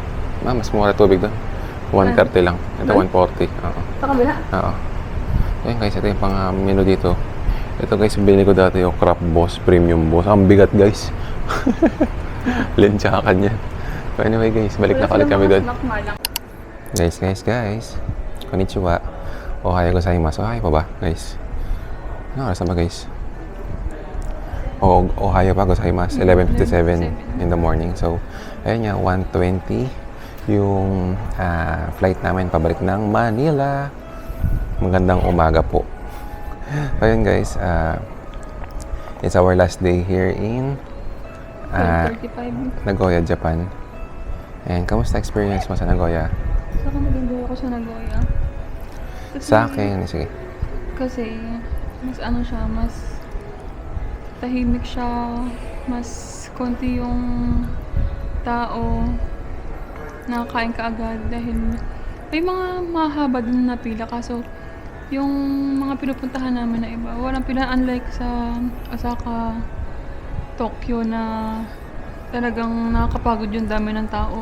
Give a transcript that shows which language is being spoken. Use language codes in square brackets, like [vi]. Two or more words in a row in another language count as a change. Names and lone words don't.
[tl] Mas mura tubig doon. 130 lang. Ito 140. Oo. Sa kabila? Oo. Ayan guys, ito yung pang menu dito. Ito guys, binili ko dati yung Crop Boss Premium Boss. Ang bigat guys. Lensyakan yan. [en] So anyway guys, [tl] balik na ulit kami doon. Guys. [ja] Konnichiwa. Ohayou gozaimasu. [tl] Okay pa ba guys? Ano oras na ba guys? [ja] Ohio pa, gozaimasu. [en] 11:57 in the morning. [tl] So, ayun nga, 1:20 yung flight namin pabalik ng Manila. Magandang umaga po. Ayun guys, [en] it's our last day here in 12:35. Nagoya, Japan. [tl] And kamusta experience mo sa Nagoya? Saka nag-enjoy ako sa Nagoya. Kasi, Sa akin, sige. Kasi, mas ano siya, mas tahimik siya, mas konti yung tao, nakakain ka agad dahil may mga mahaba din na pila, kaso yung mga pinupuntahan namin na iba, walang pila, unlike sa Osaka, Tokyo na talagang nakakapagod yung dami ng tao.